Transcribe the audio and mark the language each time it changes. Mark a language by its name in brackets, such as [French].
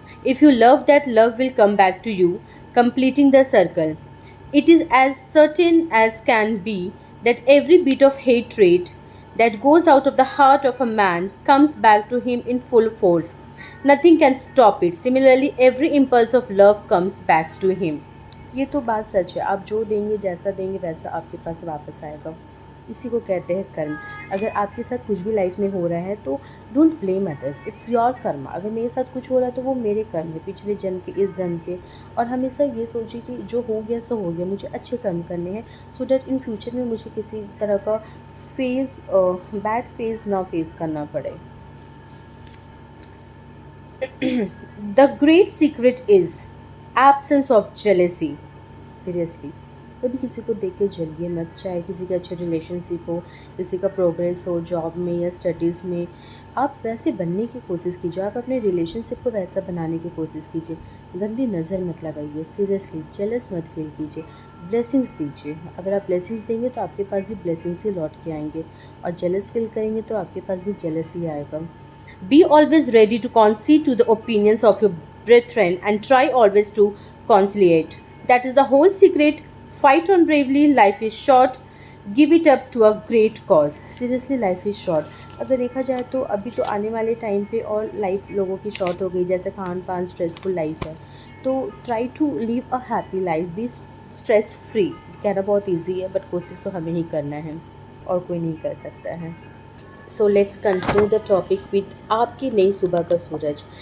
[English] If you love, that love will come back to you, completing the circle. It is as certain as can be that every bit of hatred that goes out of the heart of a man comes back to him in full force. Nothing can stop it. Similarly, every impulse of love comes back to him. [Hindi] ये तो बात सच है, आप जो देंगे, जैसा देंगे, वैसा आपके पास वापस आएगा। इसी को कहते हैं कर्म। अगर आपके साथ कुछ भी लाइफ में हो रहा है तो [English] Don't blame others, it's your karma. [Hindi] अगर मेरे साथ कुछ हो रहा है तो वो मेरे कर्म है, पिछले जन्म के, इस जन्म के। और हमेशा ये सोचिए कि जो हो गया सो हो गया, मुझे अच्छे कर्म करने हैं, [English] so that in future [Hindi] में मुझे किसी तरह का बैड फेज़ ना फेस करना पड़े। [English] The great secret is absence of jealousy. [Hindi] Seriously, कभी किसी को देख के जलिए मत, चाहे किसी का अच्छे रिलेशनशिप हो, किसी का प्रोग्रेस हो जॉब में या स्टडीज़ में। आप वैसे बनने की कोशिश कीजिए, आप अपने रिलेशनशिप को वैसा बनाने की कोशिश कीजिए। गंदी नज़र मत लगाइए, सीरियसली जेलस मत फील कीजिए, ब्लेसिंग्स दीजिए। अगर आप ब्लेसिंग्स देंगे तो आपके पास भी ब्लेसिंग्स ही लौट के आएंगे, और जेलस फील करेंगे तो आपके पास भी जेलस ही आएगा। [English] Be always ready to concede to the opinions of your brethren and try always to conciliate. That is the whole secret. Fight on bravely. Life is short. Give it up to a great cause. Seriously, life is short. [Hindi] अगर देखा जाए तो अभी तो आने वाले time पे और लाइफ लोगों की शॉर्ट हो गई, जैसे खान पान स्ट्रेसफुल लाइफ है। [English] तो try to live a happy life, be stress free. [Hindi] कहना बहुत ईजी है, बट कोशिश तो हमें ही करना है और कोई नहीं कर सकता है। [English] so let's continue the topic with [Hindi] आपकी नई सुबह का सूरज।